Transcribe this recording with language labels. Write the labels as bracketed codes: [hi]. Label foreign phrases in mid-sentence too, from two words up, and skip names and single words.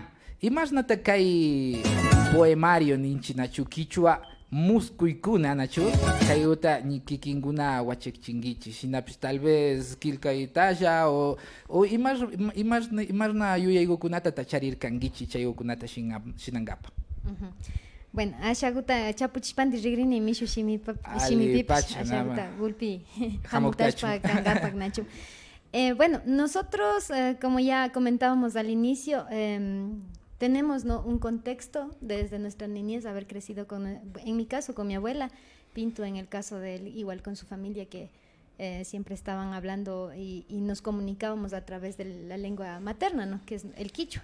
[qu] Imagínate kay poemario ninchi nachu kichwa muskuykuna nachu kayuta ni kikinguna wachekchingichi shinapis [es] tal vez [qu] kilkaytasha o imarna yuyaykukunata tacharirkangichi chaykukunata shinangapa. Bueno, ashaguta chapuchipandi rigrini mishu shimipipash ashaguta gulpi hamutashpa kangapak nachu. [es] Bueno, nosotros como ya comentábamos al inicio, tenemos, ¿no?, un contexto desde nuestra niñez, haber crecido en mi caso con mi abuela, Pinto en el caso de él, igual con su familia que siempre estaban hablando y nos comunicábamos a través de la lengua materna, ¿no?, que es el quichua.